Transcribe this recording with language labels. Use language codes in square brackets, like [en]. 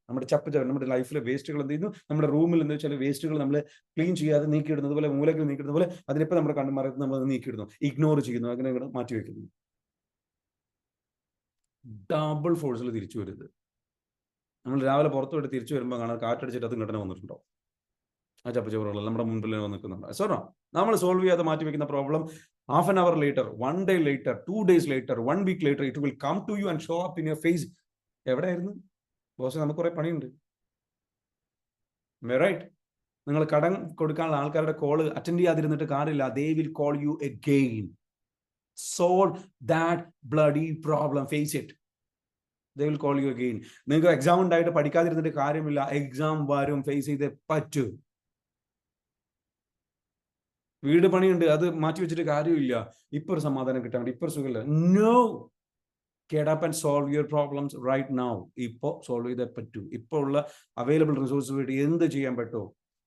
[ml] നമ്മുടെ ലൈഫിലെ വേസ്റ്റുകൾ എന്ത് ചെയ്യുന്നു? നമ്മുടെ റൂമിൽ എന്താ വെച്ചാൽ വേസ്റ്റുകൾ നമ്മൾ ക്ലീൻ ചെയ്യാതെ നീക്കിയിടുന്നത് പോലെ, മൂലക്കിൽ നീക്കിയിടുന്ന പോലെ അതിനിപ്പോൾ നമ്മുടെ കണ്ണുമറത്ത് നമ്മൾ നീക്കിയിടുന്നു, ഇഗ്നോർ ചെയ്യുന്നു, അങ്ങനെ മാറ്റി വെക്കുന്നു. ഡബിൾ ഫോഴ്സിൽ തിരിച്ചു വരുന്നത്. നമ്മൾ രാവിലെ പുറത്തു പോയിട്ട് തിരിച്ചു വരുമ്പോൾ കാണാൻ കാറ്റടിച്ചിട്ട് അത് ഘടന വന്നിട്ടുണ്ടോ? ആ ചപ്പച്ചവറുകൾ നമ്മുടെ മുൻപിൽ നിൽക്കുന്നുണ്ടോ? സോറോ, നമ്മൾ സോൾവ് ചെയ്യാതെ മാറ്റി വെക്കുന്ന problem [en] Half an hour later, 1 day later, 2 days later, 1 week later, it will come to you and show up in your face. [ml] എവിടെയായിരുന്നു ബോസ്? നമുക്ക് കുറെ പണിയുണ്ട്, റൈറ്റ്? നിങ്ങൾ കടം കൊടുക്കാനുള്ള ആൾക്കാരുടെ കോള് അറ്റൻഡ് ചെയ്യാതിരുന്നിട്ട് കാര്യമില്ല. [en] They will call you again. Solve that bloody problem. Face it. They will call you again. [ml] നിങ്ങൾക്ക് എക്സാം ഉണ്ടായിട്ട് പഠിക്കാതിരുന്നിട്ട് കാര്യമില്ല. എക്സാം വരും, ഫേസ് ചെയ്തേ പറ്റൂ. വീട് പണിയുണ്ട്, അത് മാറ്റി വെച്ചിട്ട് കാര്യമില്ല. ഇപ്പൊ ഒരു സമാധാനം കിട്ടാൻ വേണ്ടി, ഇപ്പൊ ഒരു സുഖമില്ല. [en] No, get up and solve your problems right now. [ml] ഇപ്പൊ സോൾവ് ചെയ്തേ പറ്റൂ. ഇപ്പൊ ഉള്ള അവൈലബിൾ റിസോഴ്സ് വേണ്ടി എന്ത് ചെയ്യാൻ പറ്റുമോ?